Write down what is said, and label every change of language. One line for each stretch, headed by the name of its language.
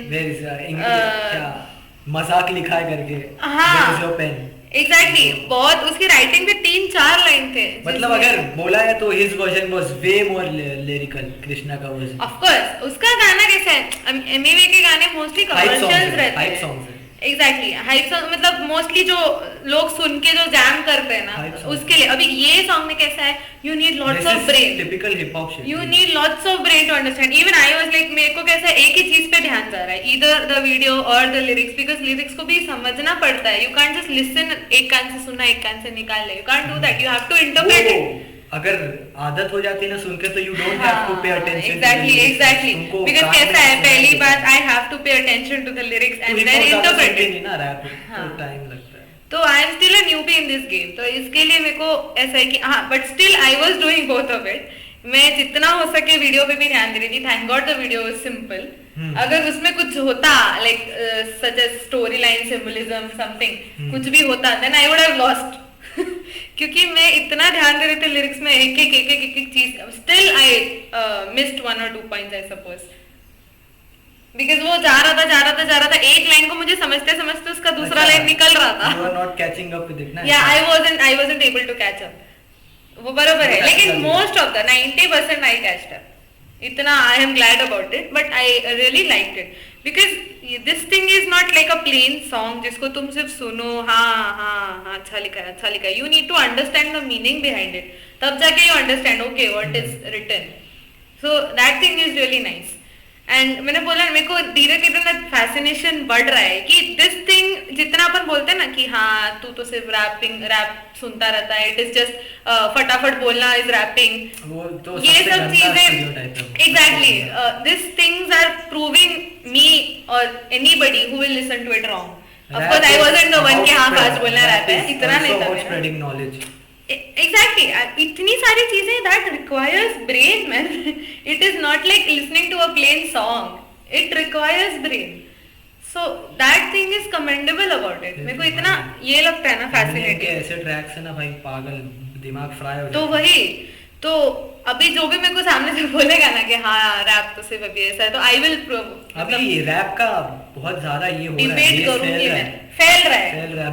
English: Where is
Hindi: क्या मजाक लिखा है करके. हाँ.
English: Where is your pen. Exactly.
Hindi: बहुत उसकी राइटिंग पे 3-4 लाइन थे. मतलब अगर बोला है तो
English: his version was way more lyrical.
Hindi: Krishna का version. ऑफ कोर्स उसका गाना कैसा है. एमवी के गाने मोस्टली कमर्शियल्स रहते
English: hype
Hindi: हैं. सॉन्ग्स है.
English: Exactly.
Hindi: हाइप सॉन्ग मतलब मोस्टली जो लोग सुन के जो जैम करते हैं
English: Hype
Hindi: ना
English: song.
Hindi: उसके लिए. अभी ये सॉन्ग में कैसा है.
English: You need lots of brain. Typical hip hop shit. You need lots of brain to understand. Even I was like
Hindi: मेरे को कैसा एक ही चीज पे ध्यान जा रहा है.
English: Either the video or the lyrics because lyrics
Hindi: को भी समझना पड़ता है.
English: You can't just listen
Hindi: एक कान से सुना एक कान से निकाल ले.
English: You can't do that. You have to interpret it.
Hindi: अगर आदत हो जाती है ना सुन के तो
English: you don't have to pay attention. Exactly. Because
Hindi: कैसा है पहली बात
English: I have to pay attention to the lyrics and then interpret it.
Hindi: नहीं ना रैप हाँ. तो टाइम लगता है.
English: तो I am still a newbie in this game.
Hindi: तो इसके लिए मेरे को ऐसा है कि हाँ
English: But still I was doing both of it.
Hindi: मैं जितना हो सके वीडियो पे भी ध्यान दे रही थी.
English: Thank god the video was simple.
Hindi: अगर उसमें कुछ होता
English: like such as story line symbolism something
Hindi: कुछ भी होता
English: Then I would have lost.
Hindi: क्योंकि मैं इतना ध्यान दे रही थी लिरिक्स में एक एक चीज.
English: Still I missed 1 or 2 points I suppose.
Hindi: Because वो जा रहा था एक लाइन को मुझे समझते उसका दूसरा लाइन निकल रहा था.
English: You are not catching up with it ना. Yeah, I wasn't able to catch up.
Hindi: वो बरोबर है.
English: लेकिन most of the 90% I catched up. इतना I am glad about it, but I really liked it because this thing is not like a plain song
Hindi: जिसको तुम सिर्फ सुनो. हाँ अच्छा लिखा है.
English: You need to understand the meaning behind it.
Hindi: तब जाके
English: you understand okay what is written. So that thing is really nice.
Hindi: And मैंने बोला मेरे को धीरे धीरे ना फैसिनेशन बढ़ रहा है कि दिस थिंग जितना अपन बोलते हैं ना कि हाँ तू तो सिर्फ रैप सुनता रहता है.
English: It is just फटाफट बोलना is rapping.
Hindi: वो तो ये सबसे सब गंदा चीजें stereotype है.
English: Exactly this things are proving me और anybody who will listen to it wrong. Of course I wasn't the one
Hindi: कि हाँ फास्ट बोलना रैप है. इतना नहीं था.
English: Spreading knowledge. Exactly.
Hindi: इतनी सारी चीजें
English: that requires brain man. It is not like listening to a plain song. It requires brain. So that thing is commendable about it.
Hindi: मेरे को इतना ये लगता है ना fascinating. ऐसे ट्रैक्स है ना भाई पागल दिमाग फ्राई हो तो वही तो अभी जो भी मेरे को सामने से बोलेगा ना कि हाँ रैप तो सिर्फ अभी ऐसा है तो आई विल अभी रैप का बहुत ज्यादा ये हो रहा है. डिबेट करूंगी मैं. फैल रहा है.